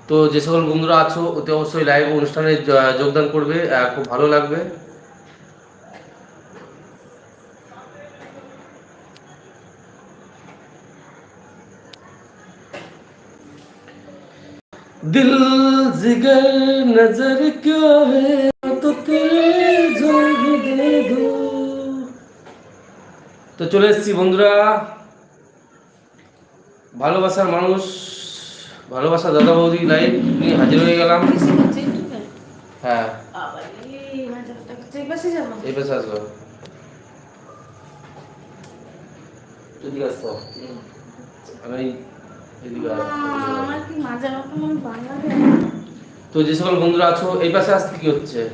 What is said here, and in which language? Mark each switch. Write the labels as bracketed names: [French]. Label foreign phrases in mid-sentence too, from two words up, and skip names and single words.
[Bangla] তো যে সকল বন্ধুরা আছো অতি অবশ্যই লাইভ অনুষ্ঠানে যোগদান করবে, খুব ভালো লাগবে। [Hindi] दिल जिगर नजर क्या है तो तेरे जान दे दो। [Bangla] তো চলে এসেছি বন্ধুরা, ভালোবাসার মানুষ, ভালোবাসা দাদা বৌদি লাইভ নিয়ে হাজির হয়ে গেলাম। হ্যাঁ এই পাশে আসো, এদিকে আসো, আমি এদিকে তো যে সকল বন্ধুরা আছো এই পাশে আসতে কি হচ্ছে?